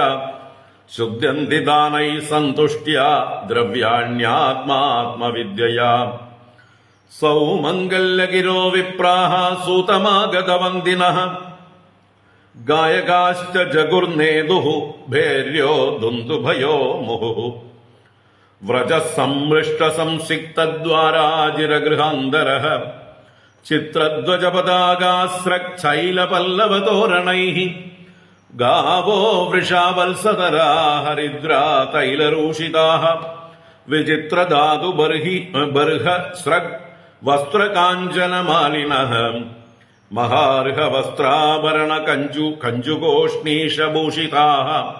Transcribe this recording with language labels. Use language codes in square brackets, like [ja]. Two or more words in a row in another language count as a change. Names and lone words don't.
[sa] शुद्ध्यन्ति दानैः सन्तुष्ट्या द्रव्याण्यात्मात्मविद्यया. सौमङ्गल्यगिरो विप्राः सूतमागतवन्दिनः. गायकाश्च जगुर्नेदुः भैर्यो दुन्दुभयो मुहुः. വ്രജസംമൃഷ്ടസംസിക്തദ്വാരാജിരഗൃഹാന്തരഃ ചിത്രധ്വജപതാകാസ്രച്ഛൈലപല്ലവതോരണൈഃ ഗാവോ വൃഷാവത്സതരാ ഹരിദ്രാ തൈലരൂഷിതാഃ വിചിത്രധാതു ബർഹസ്രഗ് വസ്ത്രകാഞ്ചനമാലിനഃ മഹാർഹവസ്ത്രാഭരണ കഞ്ചുകോഷ്ണീഷഭൂഷിതാഃ